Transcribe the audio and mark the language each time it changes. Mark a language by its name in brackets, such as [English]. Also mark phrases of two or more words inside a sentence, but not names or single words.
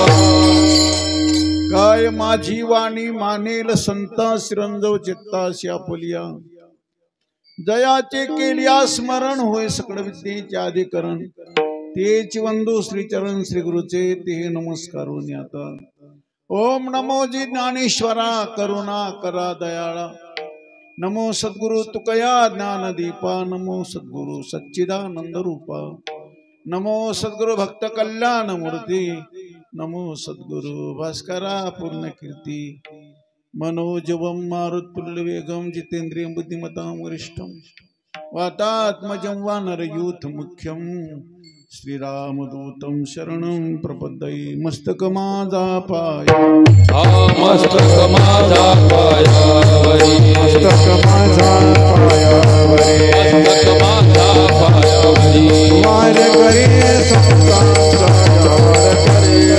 [Marathi] काय माझी वाणी मानेल संता, शिरंजव चित्ताशी आपुलिया, जयाचे केलिया स्मरण, होय सकळ विद्येचे अधिकरण, तेच वंदू श्रीचरण श्री गुरुचे, ते नमस्कारून आता, ओम नमो जी ज्ञानेश्वरा, करुणा करा दयाळा, नमो सद्गुरु तुकया ज्ञानदीपा, नमो सद्गुरु सच्चिदानंद रूपा, नमो सद्गुरु भक्त कल्याण मूर्ती, नमो सद्गुरु भास्करा पूर्ण कीर्ती, [Sanskrit] मनोजवं मारुतुल्यवेगं, जितेंद्रियं बुद्धिमतां वरिष्ठं, वातात्मजं वानरयूथ मुख्यं, श्रीरामदूतं शरणं प्रपद्ये, [Marathi] मस्तक माझा पाया, मस्तक माझा पायावरी, मस्तक माझा पायावरी, मस्तक माझा पायावरी, वार करी संतांचा, वार करी